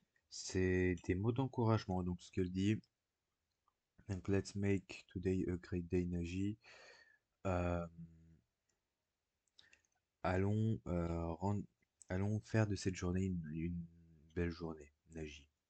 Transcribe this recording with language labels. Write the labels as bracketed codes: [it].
[fr] C'est des mots d'encouragement, donc ce qu'elle dit. [en] Donc, let's make today a great day, Naji. [fr] Euh, allons, allons faire de cette journée une belle journée, Naji.